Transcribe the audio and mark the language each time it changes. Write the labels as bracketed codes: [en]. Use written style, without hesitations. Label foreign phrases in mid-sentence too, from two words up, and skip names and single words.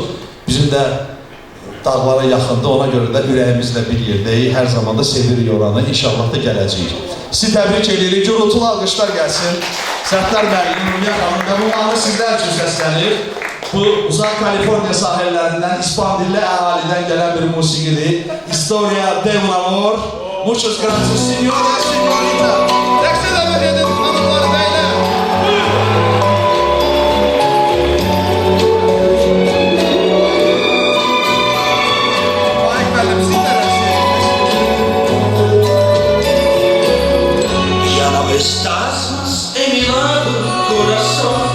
[az] Bizim də dağlara yaxındır, ona görə də ürəyimizlə bir yerdəyik, hər zaman da sevirik oranı, inşallah da gələcəyik. Sizi təbrik edirik, gürültülü alqışlar gəlsin. Səttar müəllim, Nurmiyə xanım və bu anı sizlər üçün səslənir. Bu, uzaq Kaliforniya sahillərindən, İspan dilli əhalidən gələn bir musiqidir. [es] Historia de un amor. Muchos gracias, señores, señorita. [az] Təqsir dəvət edin, hanımları bəylər. [es] Estás más en mi lado, corazón.